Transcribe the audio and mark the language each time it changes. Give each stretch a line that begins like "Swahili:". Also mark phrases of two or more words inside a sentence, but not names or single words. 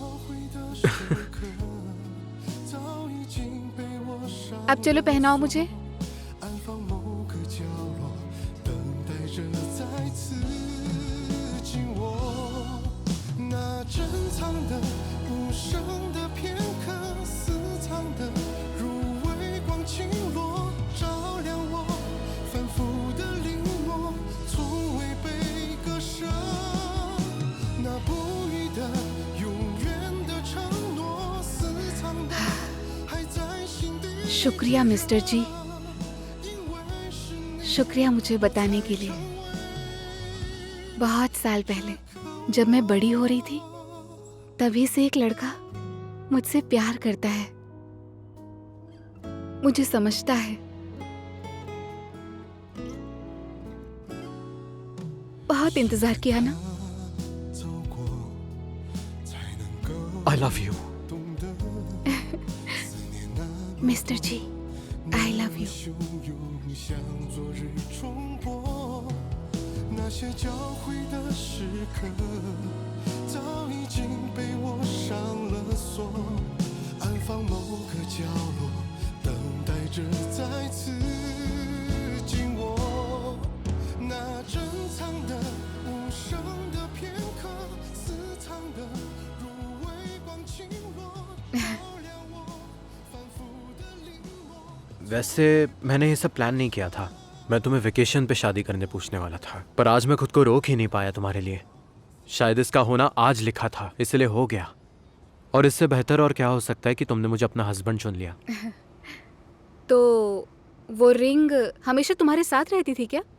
Hindi: अब चलो पहनाओ मुझे।
Chinese: 安放某个角落，等待着再次紧握。那珍藏的、无声的片刻，私藏的，如微光倾落，照亮我反复的临摹，从未被割舍。那不渝的、永远的承诺，私藏的，还在心底。
Hindi: शुक्रिया मिस्टर जी, शुक्रिया मुझे बताने के लिए। बहुत साल पहले जब मैं बड़ी हो रही थी, तभी से एक लड़का मुझसे प्यार करता है। मुझे समझता है। बहुत इंतजार किया ना।
English: I love you. मिस्टर जी, I love you.
Chinese: 汹涌像昨日重播，那些交汇的时刻，早已经被我上了锁，安放某个角落，等待着再次紧握。那珍藏的、无声的片刻，私藏的，如微光倾落，照亮我。
Hindi: वैसे मैंने ये सब प्लान नहीं किया था। मैं तुम्हें वेकेशन पे शादी करने पूछने वाला था, पर आज मैं खुद को रोक ही नहीं पाया तुम्हारे लिए। शायद इसका होना आज लिखा था, इसलिए हो गया। और इससे बेहतर और क्या हो सकता है कि तुमने मुझे अपना हस्बैंड चुन लिया। तो वो रिंग हमेशा तुम्हारे साथ रहती थी क्या?